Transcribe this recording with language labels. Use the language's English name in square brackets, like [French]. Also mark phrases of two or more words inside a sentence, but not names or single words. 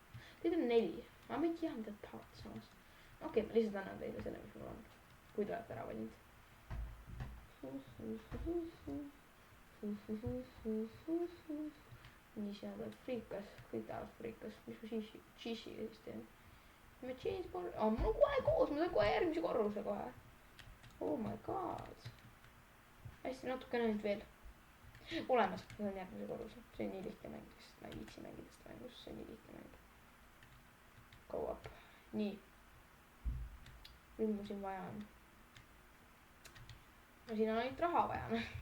[Estonian] Teid on 4, aga ma ei tea, mida tahate samas. okei, ma lihtsalt annan teile selle, mis mul on, kui te olete ära valinud. nii, siin tuleb friikas, kõik tahavad friikas, mis ma cheese'iga siis teen. ma cheeseburger, mul on kohe koos, ma saan kohe järgmise korruse kohe. [English] Oh my god. [Estonian] hästi, natukene ainult veel. olemas, ma saan järgmise korruse, see on nii lihtne mäng, sest ma ei viitsi mängida seda mängust, see on nii lihtne mäng. [English] Go up, [Estonian] nii. nüüd mul siin vaja on. ma siin on ainult raha vaja.